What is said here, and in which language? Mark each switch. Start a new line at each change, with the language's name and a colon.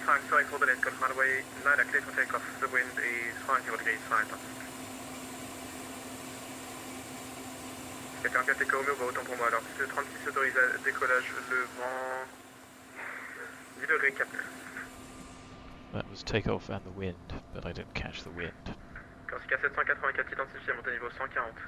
English: Sorry for the late call, runway 9 clear for takeoff. The wind is 50 degrees 5 knots.
French: 44 Echo Romeo, va autant pour moi. Alors, piste 36 autorise à décollage, le vent 10 degrés 4.
English: That was takeoff and the wind, but I didn't catch the wind.
French: Corsica 784 identifié, monté niveau 140.